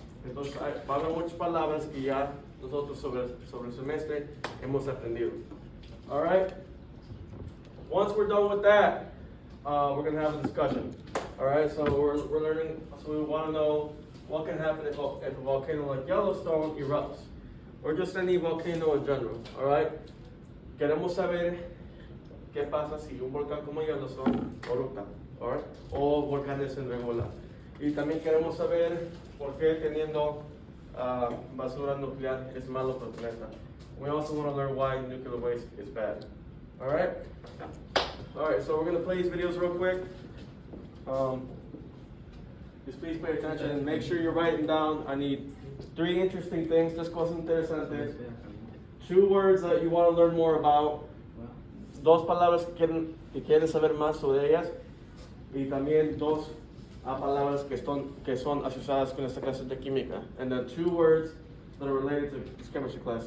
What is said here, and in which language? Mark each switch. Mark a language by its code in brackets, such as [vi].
[es] Entonces, va a haber muchas palabras que ya nosotros sobre el semestre hemos aprendido. [en] Alright? Once we're done with that, we're going to have a discussion. Alright? So we're learning, so we want to know what can happen if a volcano like Yellowstone erupts, or just any volcano in general, alright? [es] Queremos saber qué pasa si un volcán como Yellowstone erupta, alright? O volcanes en regular. Y también queremos saber por qué teniendo basura nuclear es malo para el planeta. [en] We also want to learn why nuclear waste is bad, alright? Alright, so we're going to play these videos real quick. Just please pay attention and make sure you're writing down. I need 3 interesting things, [es] 3 cosas interesantes, [en] 2 words that you want to learn more about, [es] 2 palabras que quieren saber más sobre ellas, y también 2 palabras que son asociadas con esta clase de química. [en] And then 2 words that are related to this chemistry class.